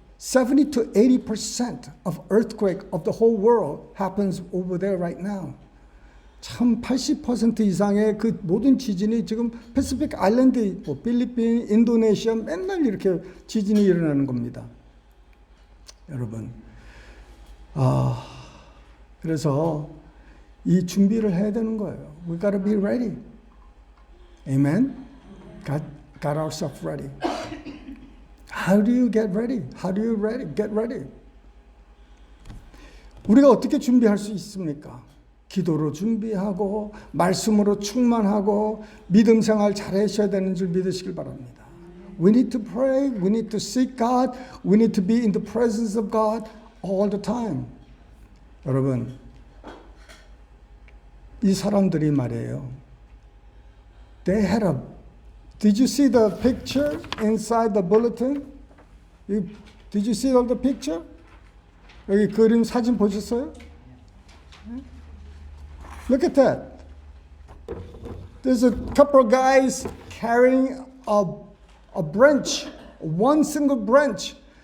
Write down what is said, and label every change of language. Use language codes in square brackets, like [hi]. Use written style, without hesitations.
[en] 70 to 80% of earthquake of the whole world happens over there right now. [ko] 참 80% 이상의 그 모든 지진이 지금 패시픽 아일랜드, 필리핀, 인도네시아 맨날 이렇게 지진이 일어나는 겁니다. 여러분, 그래서 이 준비를 해야 되는 거예요. [en] We gotta be ready. Amen. Got ourselves ready. How do you get ready? How do you get ready? [ko] 우리가 어떻게 준비할 수 있습니까? 기도로 준비하고 말씀으로 충만하고 믿음 생활 잘하셔야 되는 줄 믿으시길 바랍니다. [en] We need to pray. We need to seek God. We need to be in the presence of God all the time. [ko] 여러분, 이 사람들이 말이에요. [en] Did you see the picture inside the bulletin? Did you see all the picture? [ko] 여기 그림 사진 보셨어요? [en] Look at that. There's a couple of guys carrying a branch, one single branch.